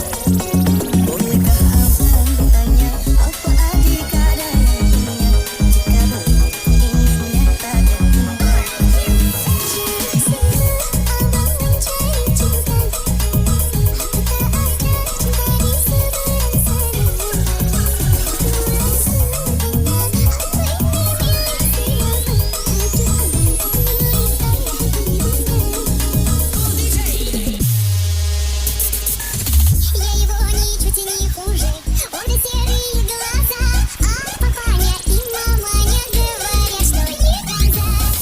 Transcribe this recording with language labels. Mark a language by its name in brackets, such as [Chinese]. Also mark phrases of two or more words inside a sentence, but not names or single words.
[Malay] Bolehkah abang bertanya apa adik ada yang punya? Jika boleh ingin nyatakan. Abang mencari cinta, apakah ada cinta di seberang sana? [Russian] Я его ничуть не хуже, он и серые глаза, а папаня и маманя говорят, что не казать.